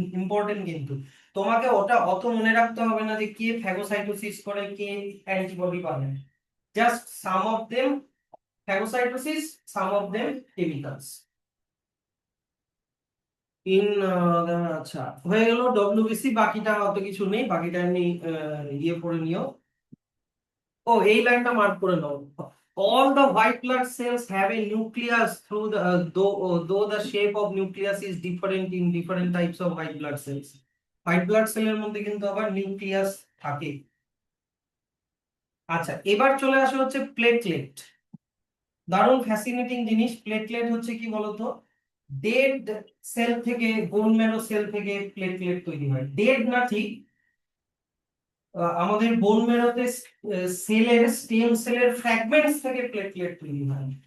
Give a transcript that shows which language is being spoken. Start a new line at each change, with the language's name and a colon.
Bangla: Important কিন্তু, তোমাকে ওটা অত মনে রাখতে হবে না যে কে ফ্যাগোসাইটোসিস করে কে অ্যান্টিবডি বানায়,
English: Just some of them phagocytosis, some of them chemicals in.
Bangla: আচ্ছা হয়ে গেল ডব্লিউবিসি, বাকিটা অত কিছু নেই, বাকিটা এমনি ইয়ে করে নিও। ও এই লাইনটা মার্ক করে নাও,
English: all the white blood cells have a nucleus through the though the shape of nucleus is different in different types of white blood cells.
Bangla: White blood সেলের মধ্যে কিন্তু আবার নিউক্লিয়াস থাকে। আচ্ছা এবার চলে আসে হচ্ছে প্লেটলেট, দারুণ ফ্যাসিনেটিং জিনিস। প্লেটলেট হচ্ছে কি বলতো, ডেড সেল থেকে, বোন ম্যারো সেল থেকে প্লেটলেট তৈরি হয়, ডেড না ঠিক, আমাদের বোন ম্যারোতে সেলের স্টেম সেলের ফ্র্যাগমেন্টস থেকে প্লেটলেট তৈরি হয়।